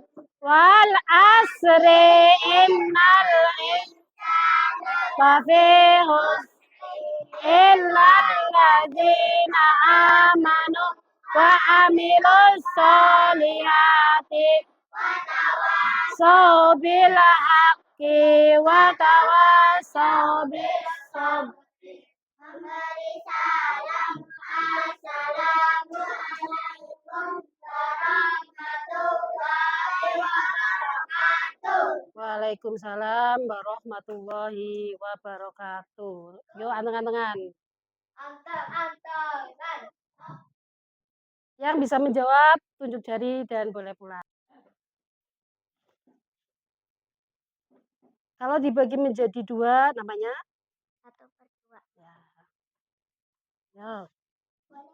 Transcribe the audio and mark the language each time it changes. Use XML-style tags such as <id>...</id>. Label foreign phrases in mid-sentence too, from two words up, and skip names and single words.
<ar>والعصر إن الإنسان لفي خسر إلا الذين آمنوا وعملوا الصالحات تواصوا بالحق وتواصوا بالصبر. وعليكم السلام ورحمة الله وبركاته.</ar> <jv>Yuk anteng-antengan.</jv> <id>Yang bisa menjawab tunjuk jari dan boleh pulang. Kalau dibagi menjadi 2 namanya 1/2. ya. Ya. Boleh.</id>